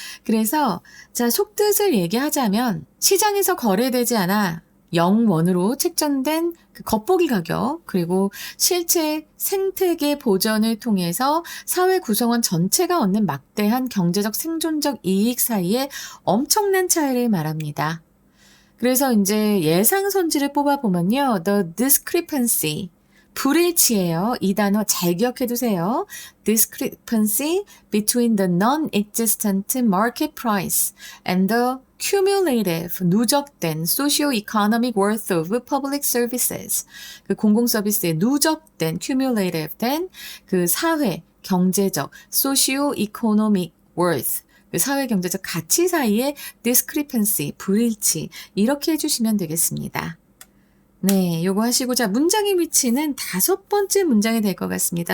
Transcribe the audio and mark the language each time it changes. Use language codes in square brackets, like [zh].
[ko] 그래서 자, 속뜻을 얘기하자면 시장에서 거래되지 않아 0원으로 책정된 그 겉보기 가격 그리고 실제 생태계 보전을 통해서 사회 구성원 전체가 얻는 막대한 경제적 생존적 이익 사이에 엄청난 차이를 말합니다. 그래서 이제 예상 선지를 뽑아보면요. [en] The discrepancy [ko] 불일치예요. 이 단어 잘 기억해 두세요. [en] Discrepancy between the non-existent market price and the cumulative, 누적된 socio-economic worth of public services. [ko] 그 공공 서비스의 누적된, cumulative 된 그 사회, 경제적, socio-economic worth. 그 사회 경제적 가치 사이의 discrepancy, 불일치 이렇게 해주시면 되겠습니다. 네, 요거 하시고 자 문장의 위치는 5번째 문장이 될 것 같습니다.